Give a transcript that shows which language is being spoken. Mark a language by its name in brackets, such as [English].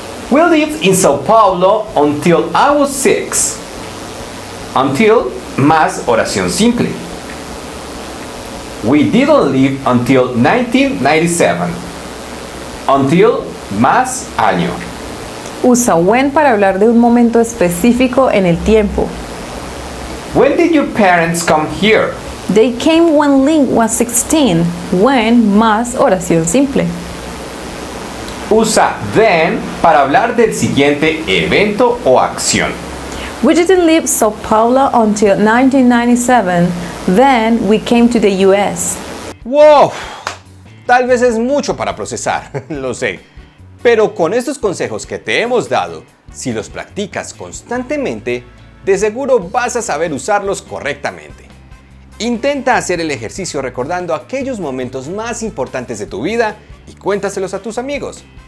[English] We lived in Sao Paulo until I was 6. [Spanish] Until más oración simple. [English] We didn't live until 1997. [Spanish] Until más año. Usa when para hablar de un momento específico en el tiempo. [English] When did your parents come here? They came when Link was 16. [Spanish] When más oración simple. Usa then para hablar del siguiente evento o acción. [English] We didn't leave Sao Paulo until 1997. Then we came to the US. [Spanish] ¡Wow! Tal vez es mucho para procesar, lo sé. Pero con estos consejos que te hemos dado, si los practicas constantemente, de seguro vas a saber usarlos correctamente. Intenta hacer el ejercicio recordando aquellos momentos más importantes de tu vida y cuéntaselos a tus amigos.